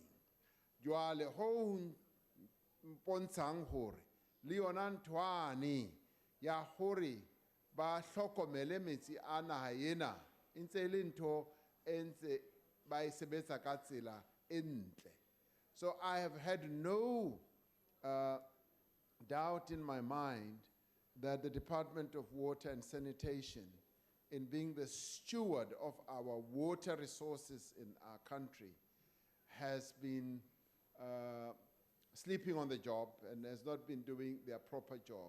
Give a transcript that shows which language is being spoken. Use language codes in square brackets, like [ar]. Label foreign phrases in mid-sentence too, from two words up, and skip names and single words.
[st] Jwale ho mpontshang hore le yona nthwane ya hore ba hlokomele metsi a naha ena e ntse e le ntho e ntse ba e sebetsa ka tsela e ntle. [en] So I have had no doubt in my mind that the Department of Water and Sanitation, in being the steward of our water resources in our country, has been sleeping on the job and has not been doing their proper job.